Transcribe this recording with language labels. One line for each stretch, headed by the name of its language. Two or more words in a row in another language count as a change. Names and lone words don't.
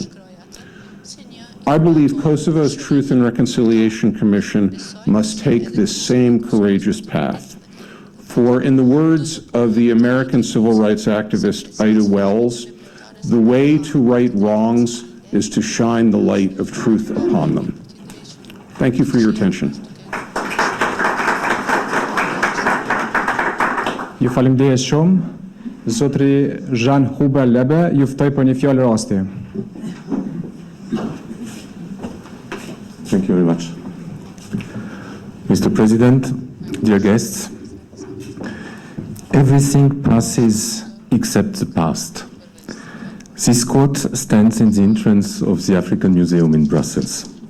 English: I believe Kosovo's Truth and Reconciliation Commission must take this same courageous path. For in the words of the American civil rights activist Ida Wells, the way to right wrongs is to shine the light of truth upon them. Thank you for your attention.
Albanian: Ju faleminderit shumë. Zotri Jean Huber Lebe, ju ftoj për një fjalë rasti.
English: Thank you very much. Mr. President, dear guests, everything passes except the past. This quote stands in the entrance of the African Museum in Brussels.